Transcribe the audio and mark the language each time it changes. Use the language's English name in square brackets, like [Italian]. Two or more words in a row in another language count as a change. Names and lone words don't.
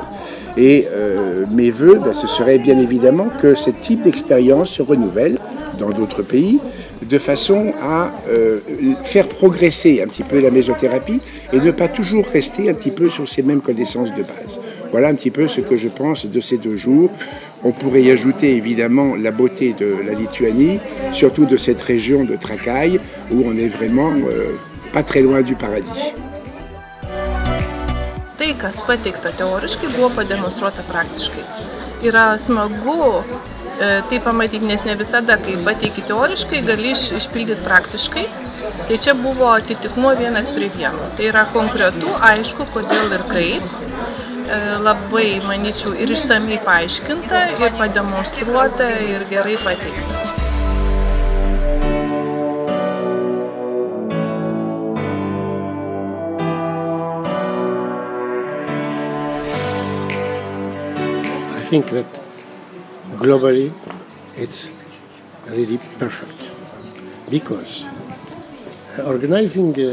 [French] Et mes vœux, ce serait bien évidemment que ce type d'expérience se renouvelle dans d'autres pays, de façon à faire progresser un petit peu la mésothérapie et ne pas toujours rester un petit peu sur ces mêmes connaissances de base. Voilà un petit peu ce que je pense de ces 2 jours. On pourrait y ajouter évidemment la beauté de la Lituanie, surtout de cette région de Trakai, où on est vraiment pas très loin du paradis. [Lithuanian] Tai, kas pateikta teoriškai, buvo pademonstruota praktiškai. Yra smagu tai pamatyti, nes ne visada, kai pateiki teoriškai, gali išpildyti praktiškai. Tai čia buvo atitikmuo 1:1. Tai yra konkretu, aišku, kodėl ir kaip. Labai, manyčiau, ir išsamiai paaiškinta, ir pademonstruota, ir gerai pateikta. [English] I think that globally it's really perfect because organizing